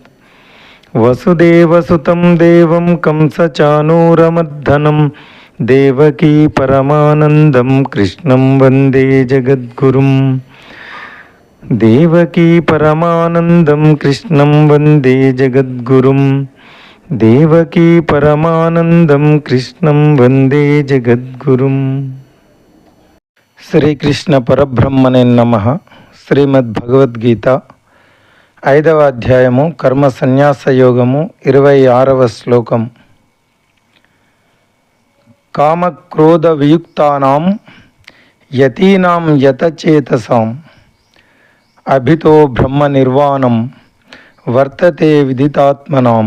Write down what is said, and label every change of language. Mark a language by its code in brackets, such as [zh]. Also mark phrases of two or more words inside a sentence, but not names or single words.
[sa] वसुदेवसुतं देवं कंसचानूरमर्दनं देवकी परमानन्दं कृष्णं वन्दे जगद्गुरुं। देवकी परमानन्दं कृष्णं वन्दे जगद्गुरुं। देवकी परमानंदं कृष्णं वंदे जगद्गुरुं। శ్రీకృష్ణ పరబ్రహ్మణే నమః. [te] శ్రీమద్భగవద్గీత 5వ అధ్యాయము కర్మ సన్యాస యోగము 26వ శ్లోకం. [sa] కామక్రోధ వియుక్తానాం యతీనాం యతచేతసాం అభితో బ్రహ్మ నిర్వాణం వర్తతే విదితాత్మనాం.